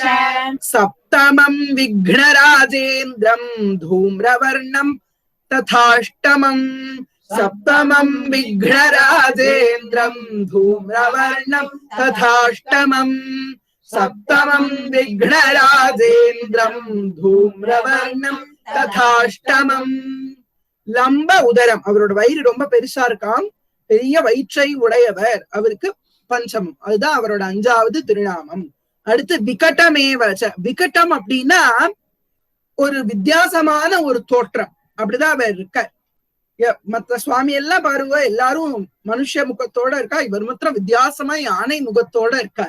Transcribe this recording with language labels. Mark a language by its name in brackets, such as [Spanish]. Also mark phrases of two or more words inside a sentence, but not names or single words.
[Sanskrit] सप्तमं विघ्नराजेन्द्रं धूम्रवर्णं तथाष्टमं सप्तमं विघ्नराजेन्द्रं धूम्रवर्णं तथाष्टमं सप्तमं विघ्नराजेन्द्रं धूम्रवर्णं तथाष्टमं लंब उदरम [Tamil] அவரோட வயிறு ரொம்ப பெருசா இருக்காம், பெரிய வயிற்றை உடையவர். அவருக்கு பஞ்சமம், அதுதான் அவரோட அஞ்சாவது திருநாமம். அடுத்து [Sanskrit] विकटमेव च. [Tamil] விகடம் அப்படின்னா ஒரு வித்தியாசமான ஒரு தோற்றம், அப்படிதான் அவர் இருக்கார். மற்ற சுவாமி எல்லாம் பாருங்க, எல்லாரும் மனுஷ முகத்தோட இருக்கா, இவர் மாத்திரம் வித்தியாசமா யானை முகத்தோட இருக்கார்.